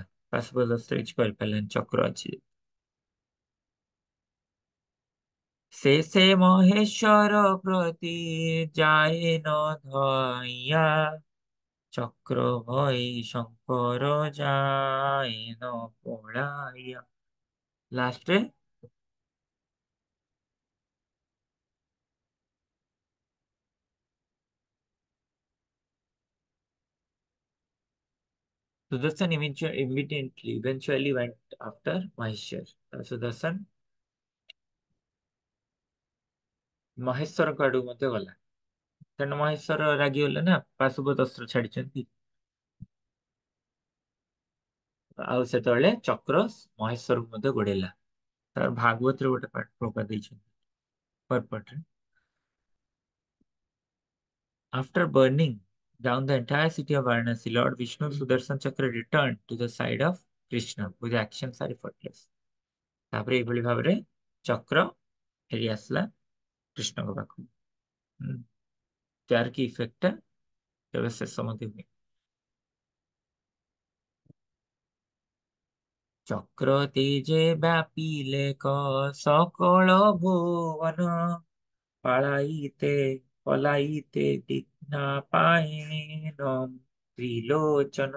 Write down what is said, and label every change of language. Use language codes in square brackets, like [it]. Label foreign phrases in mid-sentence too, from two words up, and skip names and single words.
[or] ପାଶୁପତ ଅସ୍ତ୍ର କିଛି କରିପାରିଲାନି, ଚକ୍ର ଅଛି। ସେ ମହେଶ୍ୱର ପ୍ରତି ଯାଏ ନ ଧଇଆ ଚକ୍ର ଭଇ ଶଙ୍କର ଯାଏ ନ ପଳାଇଆ। [en] ଲାଷ୍ଟରେ Sudarshan eventually went after Maheshwar. [or] ସୁଦର୍ଶନ ମହେଶ୍ୱରଙ୍କ ଆଡକୁ ମଧ୍ୟ ଗଲା, କାରଣ ମହେଶ୍ୱର ରାଗିଗଲେ ନା ପାଶୁପତ ଅସ୍ତ୍ର ଛାଡିଛନ୍ତି। ଆଉ ସେତେବେଳେ ଚକ୍ର ମହେଶ୍ୱରକୁ ମଧ୍ୟ ଗୋଡେଇଲା। ତାର ଭାଗବତରେ ଗୋଟେ ପ୍ରବାଦ ଦେଇଛନ୍ତି ପର୍ପଟରେ। [en] After burning down the entire city of Varanasi, Lord Vishnu Sudarshan Chakra returned to the side of Krishna, whose actions are effortless. [or] ତାପରେ ଏଇଭଳି ଭାବରେ ଚକ୍ର ଫେରି ଆସିଲା କୃଷ୍ଣଙ୍କ ପାଖକୁ। ହୁଁ, ଯାହାର କି ଇଫେକ୍ଟ କେବେ ଶେଷ ମଧ୍ୟ ହୁଏ। ଚକ୍ର ତେଜେ ବ୍ୟାପିଲେ ସକଳ ଭୁବନ ପାଳାଇତେ ପଲାଇତେ ଦିଗ୍ନା ପାଇନ ତ୍ରିଲୋଚନ।